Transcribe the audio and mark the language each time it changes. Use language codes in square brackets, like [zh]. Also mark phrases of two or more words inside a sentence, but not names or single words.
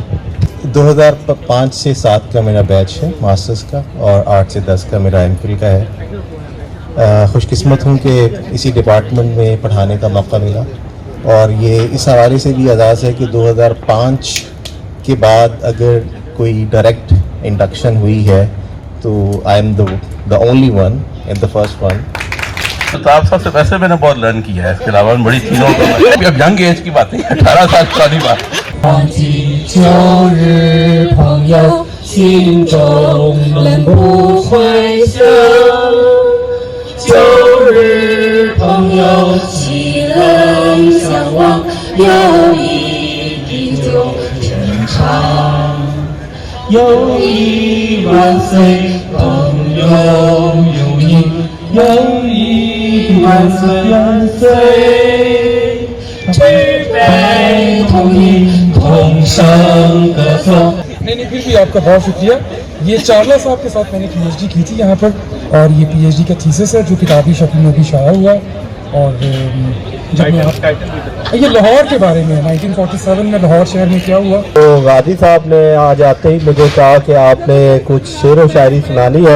[ur] 2005 سے 7 کا میرا بیچ ہے ماسٹرز کا، اور 8 سے 10 کا میرا ایم فل کا ہے. خوش قسمت ہوں کہ اسی ڈپارٹمنٹ میں پڑھانے کا موقع ملا، اور یہ اس حوالے سے بھی اعزاز ہے کہ 2005 کے بعد اگر کوئی ڈائریکٹ انڈکشن ہوئی ہے تو [en] I am the only one and the first one. [ur] تو آپ سب سے ویسے میں نے بہت لرن کیا ہے، اس کے علاوہ بڑی چیزوں کو اب [en] young age [ur] کی بات نہیں، 18 سال پرانی بات. [zh] 旧日朋友，心中永不回首。旧日朋友，岂能相忘？友谊依旧天长。友谊万岁，朋友有你，友谊万岁万岁。举杯同饮，同声歌颂。 [ur] نہیں پھر بھی آپ کا بہت شکریہ. یہ چاولہ صاحب کے ساتھ میں نے پی ایچ ڈی کی تھی یہاں پر، اور یہ پی ایچ ڈی کا تھیسس ہے جو کتابی شکل میں بھی شائع ہوا. اور جب میں یہ لاہور کے بارے میں 1947 میں لاہور شہر میں کیا ہوا. تو غازی صاحب نے آج آتے ہی مجھے کہا کہ آپ نے کچھ شعر و شاعری سنانی ہے.